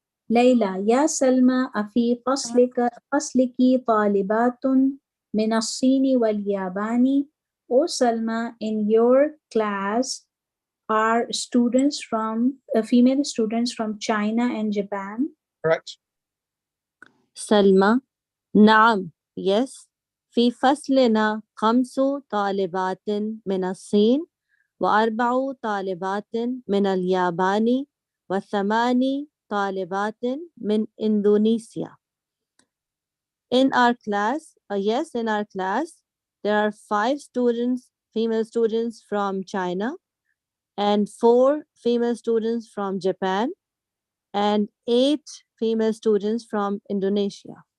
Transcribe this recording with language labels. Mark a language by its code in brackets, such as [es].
[ar] ليلى يا سلمى أفي فصلك طالبات من الصين واليابان. [en] O Salma, in your class are students from female students from China and Japan. Correct. Salma, نعم, yes. [ar] في فصلنا 5 طالبات من الصين و4 طالبات من اليابان و8 طالبات من إندونيسيا. [en] In our class, yes, in our class, there are 5 students, female students from China, and 4 female students from Japan, and 8 female students from Indonesia.